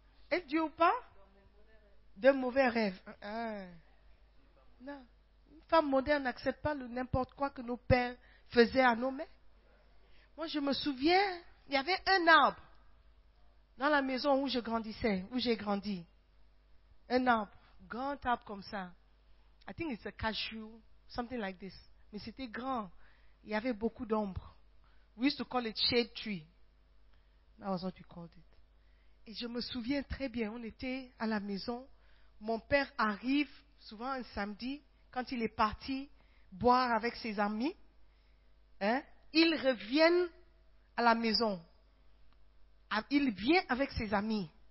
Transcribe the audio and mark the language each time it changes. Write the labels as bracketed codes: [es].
[fr] Elle dit ou pas? De mauvais rêves. Non. Une femme moderne n'accepte pas le n'importe quoi que nos pères faisaient à nos mères. Moi je me souviens, il y avait un arbre dans la maison où je grandissais, où j'ai grandi. Un arbre, grand arbre comme ça. [en] I think it's a cashew, something like this. [fr] Mais c'était grand. Il y avait beaucoup d'ombre. [en] We used to call it shade tree. That was what we called it. [fr] Et je me souviens très bien, on était à la maison. Mon père arrive souvent un samedi, quand il est parti boire avec ses amis. Hein? Ils reviennent à la maison. Il vient avec ses amis.